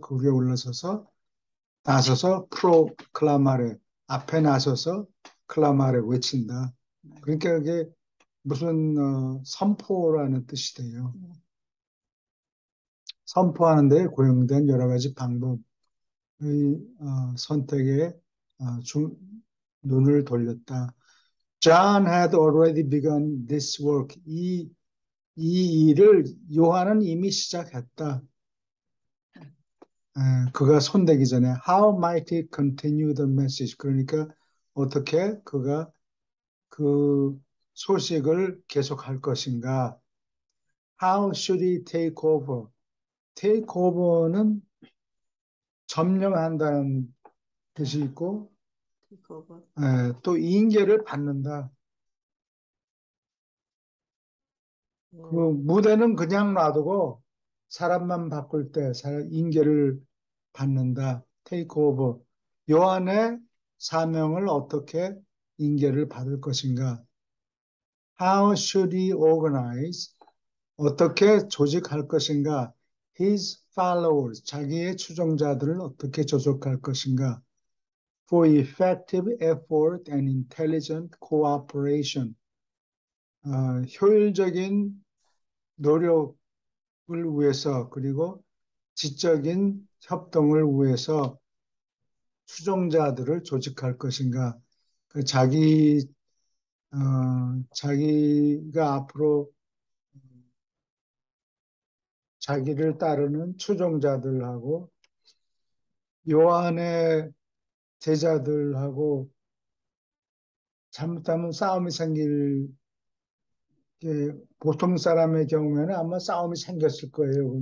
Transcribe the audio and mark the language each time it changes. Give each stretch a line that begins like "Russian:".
Korean: 그 위에 올라서서 나서서 클라마레 앞에 나서서 클라마레 외친다. 그러니까 그게 무슨 선포라는 뜻이 돼요. 선포하는 데 고용된 여러 가지 방법의 선택에 눈을 돌렸다.
English: John had already begun this work.
Korean: 이 일을 요한은 이미 시작했다. 그가 손대기 전에
English: How might he continue the message?
Korean: 그러니까 어떻게 그가 그 소식을 계속할 것인가?
English: How should he take over?
Korean: take over는 점령한다는 뜻이 있고 그거 또 인계를 받는다. 그 무대는 그냥 놔두고 사람만 바꿀 때 인계를 받는다.
English: take over.
Korean: 요한의 사명을 어떻게 인계를 받을 것인가?
English: How should he organize?
Korean: 어떻게 조직할 것인가?
English: His followers,
Korean: 자기의 추종자들을 어떻게 조직할 것인가?
English: For effective effort and intelligent cooperation.
Korean: 효율적인 노력을 위해서 그리고 지적인 협동을 위해서 추종자들을 조직할 것인가? 자기가 앞으로 자기를 따르는 추종자들하고 요한의 제자들하고 잘못하면 싸움이 생길 게 보통 사람의 경우에는 아마 싸움이 생겼을 거예요.